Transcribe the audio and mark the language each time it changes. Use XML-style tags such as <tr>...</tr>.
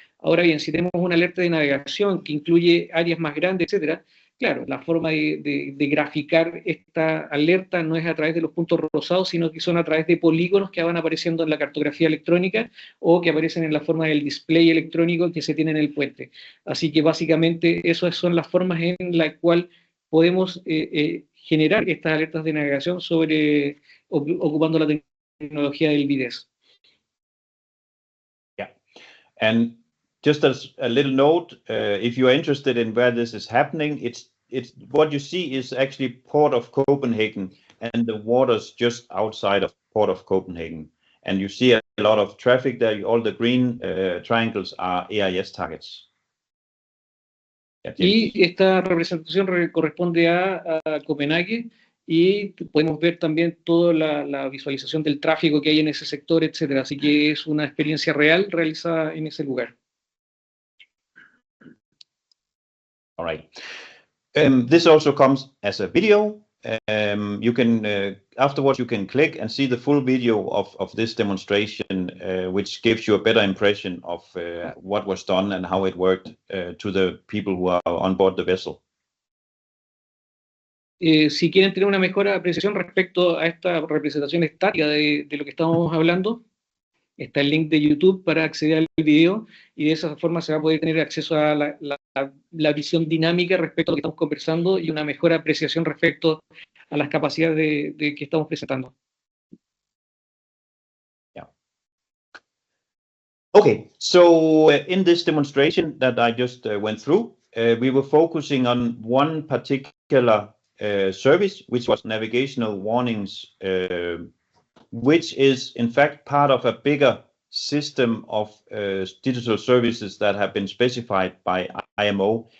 <es>Ahora bien, si tenemos una alerta de navegación que incluye áreas más grandes, etcétera, claro, la forma de graficar esta alerta no es a través de los puntos rosados, sino que son a través de polígonos que van apareciendo en la cartografía electrónica o que aparecen en la forma del display electrónico que se tiene en el puente. Así que básicamente esas son las formas en las cuales podemos generar estas alertas de navegación ocupando la tecnología del VDES.</es> <en>Yeah, and just as a little note, if you are interested in where this is happening, it's what you see is actually Port of Copenhagen and the waters just outside of Port of Copenhagen. And you see a lot of traffic there. All the green triangles are AIS targets.</en> <es>Y esta representación corresponde a Copenhague, y podemos ver también toda la visualización del tráfico que hay en ese sector, etcétera. Así que es una experiencia real realizada en ese lugar.</es> <en>All right. This also comes as a video. You can afterwards you can click and see the full video of this demonstration, which gives you a better impression of what was done and how it worked to the people who are on board the vessel.</en> <es>Si quieren tener una mejor apreciación respecto a esta representación estática de lo que estamos hablando, está el link de YouTube para acceder al video, y de esa forma se va a poder tener acceso a la visión dinámica respecto a lo que estamos conversando y una mejor apreciación respecto a las capacidades de que estamos presentando.</es> <en>Yeah. Okay, so in this demonstration that I just went through, we were focusing on one particular service, which was navigational warnings, which is in fact part of a bigger system of digital services that have been specified by IMO.</en>